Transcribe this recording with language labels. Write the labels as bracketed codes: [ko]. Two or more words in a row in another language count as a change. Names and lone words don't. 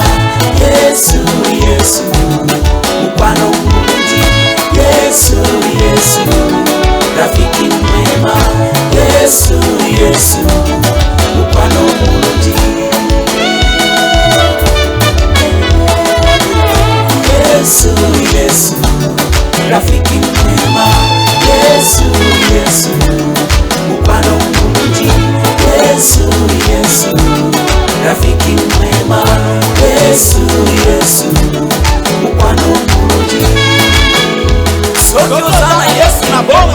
[lg] Yesu, Yesu, mukwano mulungi. [sw] Yesu, Yesu, rafiki mwema. [lg] Yesu, Yesu, mukwano mulungi. [sw] Yesu, Yesu, rafiki mwema. [lg] Yesu, Yesu, mukwano mulungi. [sw] Yesu, Yesu, rafiki mwema. [lg] Yesu, Yesu, mukwano mulungi. [sw] Sokyo sana Yesu na